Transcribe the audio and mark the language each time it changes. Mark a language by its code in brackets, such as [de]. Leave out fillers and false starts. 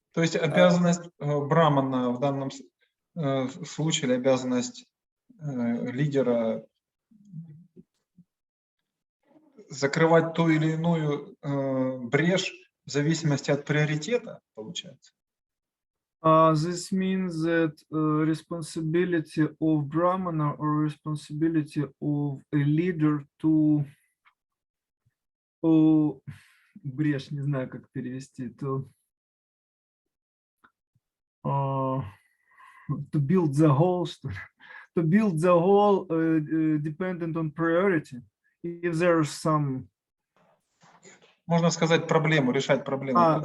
[ru] То есть обязанность брамана в данном случае, или обязанность лидера закрывать ту или иную брешь в зависимости от приоритета, получается? [en] This means that responsibility of Brahmana or responsibility of a leader to [ru] брешь, не знаю, как перевести, [en] to build the whole, [ru] что ли? [en] To build the whole dependent on priority. If there's some [ru] Можно сказать проблему, решать проблему.